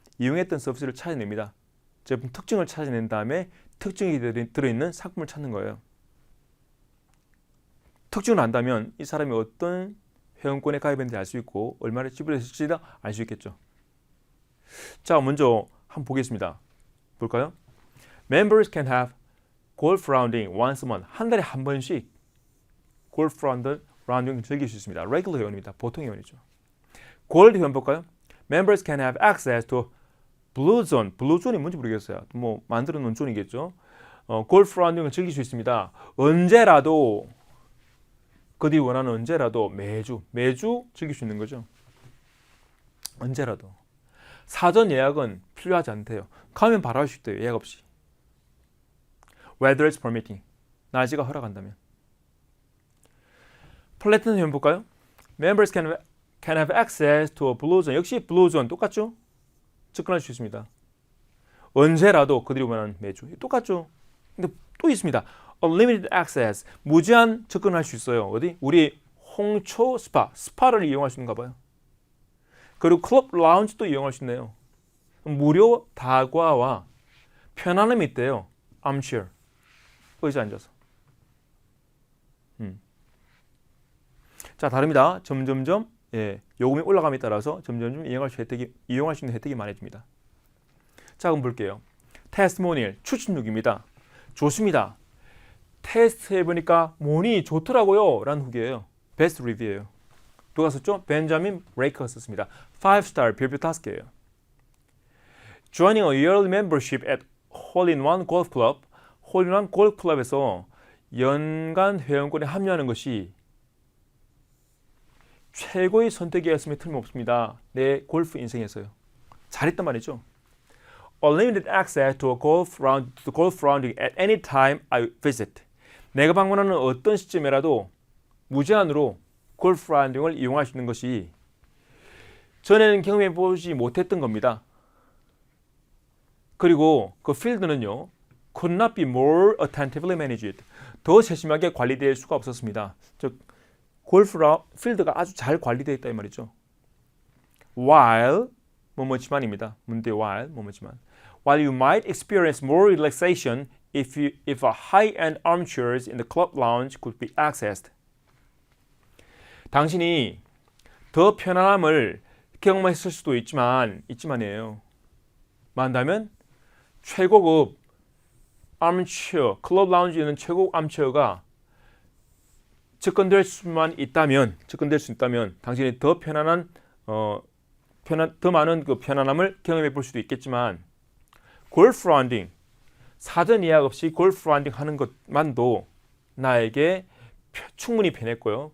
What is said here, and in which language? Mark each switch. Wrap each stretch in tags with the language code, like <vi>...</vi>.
<ko>이용했던 서비스를 찾아냅니다. 제품 특징을 찾아낸 다음에 특징이 들어있는 상품을 찾는 거예요. 특징을 안다면 이 사람이 어떤 회원권에 가입했는지 알 수 있고 얼마를 지불했을지도 알 수 있겠죠. 자, 먼저 한번 보겠습니다. 볼까요?</ko> <en>Members can have golf rounding once a month.</en> <ko>한 달에 한 번씩 골프 라운딩을 즐길 수 있습니다. Regular 회원입니다. 보통 회원이죠. 골드 회원 볼까요?</ko> <en>Members can have access to Blue Zone.</en> <ko>Blue Zone이 뭔지 모르겠어요. 뭐 만들어 놓은 존이겠죠. 골프 라운딩을 즐길 수 있습니다. 언제라도 그들이 원하는 언제라도 매주 즐길 수 있는 거죠. 언제라도. 사전 예약은 필요하지 않대요. 가면 바로 할 수 있대요. 예약 없이.</ko> <en>Weather is permitting.</en> <ko>날씨가 허락한다면. 플래티넘 회원 볼까요?</ko> <en>Members can have access to a blue zone.</en> <ko>역시 blue zone 똑같죠? 접근할 수 있습니다. 언제라도 그들이 원하는 매주. 똑같죠? 근데 또 있습니다.</ko> <en>Unlimited access.</en> <ko>무제한 접근할 수 있어요. 어디? 우리 홍초 스파를 이용할 수 있는가 봐요. 그리고 클럽 라운지도 이용할 수 있네요. 무료 다과와 편안함이 있대요. armchair. 의자 앉아서. 자, 다릅니다. 점점점 요금이 올라감에 따라서 점점점 이용할 수 있는 혜택이 많아집니다. 자, 그럼 볼게요. 테스티모니얼 추천육입니다. 좋습니다. 테스트 해보니까 뭐니 좋더라고요 라는 후기예요. 베스트 리뷰예요. 누가 썼죠? 벤자민 브레이커가 썼습니다. 5스타 별표 5개예요.</ko> <en>Joining a yearly membership at Hole-in-One Golf Club.</en> <ko>홀인원 골프 클럽에서 연간 회원권에 합류하는 것이 최고의 선택이었음에 틀림없습니다. 내 골프 인생에서요. 잘했단 말이죠.</ko> <en>Unlimited access to a golf rounding at any time I visit.</en> <ko>내가 방문하는 어떤 시점이라도 무제한으로 골프 라운딩을 이용할 수 있는 것이 전에는 경험해 보지 못했던 겁니다. 그리고 그 필드는요.</ko> <en>could not be more attentively managed.</en> <ko>더 세심하게 관리될 수가 없었습니다. 즉 골프 필드가 아주 잘 관리되어 있다 이 말이죠. While 뭐뭐지만입니다. 문제 while 뭐뭐지만.</ko> <en>While you might experience more relaxation if a high-end armchairs in the club lounge could be accessed.</en> <ko>당신이 더 편안함을 경험했을 수도 있지만이에요. 만다면 최고급 armchair, 클럽 라운지에 있는 최고급 armchair가 접근될 수 있다면 당신이 더 편안한 더 많은 그 편안함을 경험해 볼 수도 있겠지만 골프 라운딩 사전 예약 없이 골프 라운딩 하는 것만도 나에게 충분히 편했고요.</ko>